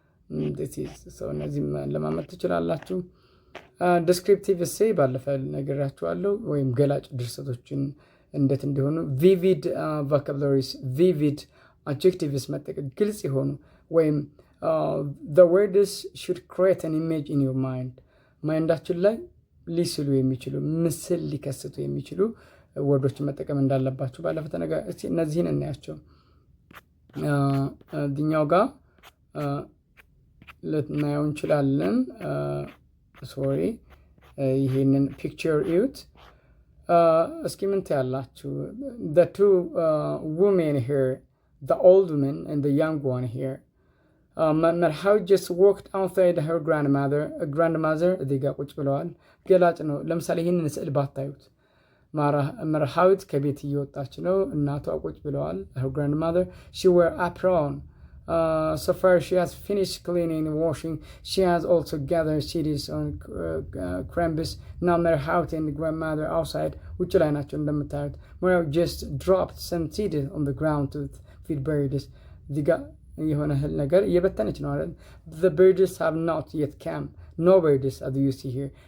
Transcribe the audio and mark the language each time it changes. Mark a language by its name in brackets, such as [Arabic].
[English] This is so [Amharic] እነዚህም ለማመት ትችላላችሁ። [English] descriptive essay [Amharic] ባለፈ ነገራችኋለሁ ወይም ገላጭ ድርሰቶችን እንዴት እንዲሆኑ [English] vivid vocabularies, vivid adjectives [Amharic] መጠቀም ግልጽ የሆኑ ወይም [English] the words should create an image in your mind. [Amharic] ማይንዳችን ላይ ሊስሉ የሚችሉ ምስል ሊከስቱ የሚችሉ ወርዶችን መጠቀም እንዳለባችሁ ባለፈ ተነጋ። እስቲ እነዚህን እናያቸው። እዚህኛው ጋር ልናየው እንችላለን። ሶሪ ይሄንን ፒክቸር እዩት። እስኪ ምን ታያላችሁ? [English] the two women here, the old woman and the young one here. [Amharic] መርሃዊ [English] just walked outside her grandmother [Amharic] እዚህ ጋር ቁጭ ብለዋል። ገላጭ ነው። ለምሳሌ ይህንን ስዕል ባታዩት መርሃዊት ከቤት እየወጣች ነው። እናቷ ቁጭ ብለዋል። [English] her grandmother, she wear apron. So far she has finished cleaning and washing. She has also gathered seeds on crumbs. Now Merhaut and grandmother outside [Amharic] ውጭ ላይ ናቸው እንደምታዩት። [English] Merhaut just dropped some seeds on the ground to feed birds. [Amharic] እዚህ ጋር የሆነ እህል ነገር እየበተነች ነው አይደል? [English] The birds have not yet come. No birds as you see here.